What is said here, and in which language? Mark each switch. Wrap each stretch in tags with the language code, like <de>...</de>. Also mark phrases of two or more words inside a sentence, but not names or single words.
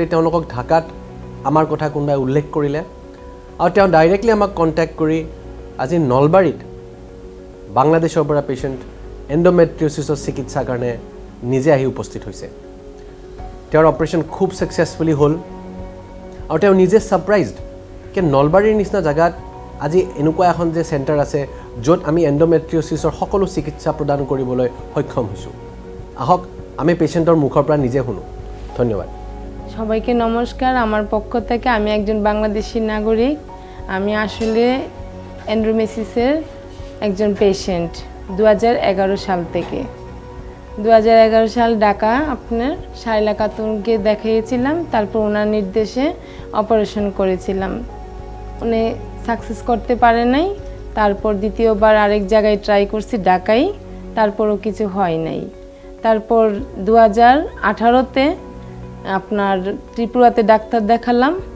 <as>তেওঁলোকক ঢাকাত আমাৰ কথা কোনবাই উল্লেখ কৰিলে আৰু তেওঁ ডাইৰেক্টলি আমাক কন্টাক্ট কৰি আজি নলবাৰীত বাংলাদেশৰ পৰা পেশেন্ট এন্ডোমেট্ৰিওসিসৰ চিকিৎসাৰ কাৰণে নিজে আহি উপস্থিত হৈছে তেওঁৰ অপাৰেশন খুব সাকসেসফুলি হল আৰু তেওঁ নিজে সাৰপ্ৰাইজড যে নলবাৰীৰ নিচিনা জায়গাত আজি এনেকুৱা এখন যে সেন্টাৰ আছে যত আমি এন্ডোমেট্ৰিওসিসৰ সকলো চিকিৎসা প্ৰদান কৰিবলৈ সক্ষম হৈছো আহক আমি পেশেন্টৰ মুখৰ পৰা নিজে শুনো ধন্যবাদ</as> <bn>সবাইকে নমস্কার আমার পক্ষ থেকে আমি একজন বাংলাদেশী নাগরিক আমি আসলে এন্ডোমেট্রিওসিসের একজন পেশেন্ট 2011 সাল থেকে 2011 সাল ঢাকা আপনার শাইলা খাতুনকে দেখিয়েছিলাম তারপর ওনার নির্দেশে অপারেশন করেছিলাম উনি সাকসেস করতে পারে নাই তারপর দ্বিতীয়বার আরেক জায়গায় ট্রাই করছি ঢাকায় তারপরও কিছু হয় নাই তারপর 2018 তে আপনার ত্রিপুরাতে ডাক্তার দেখালাম</bn>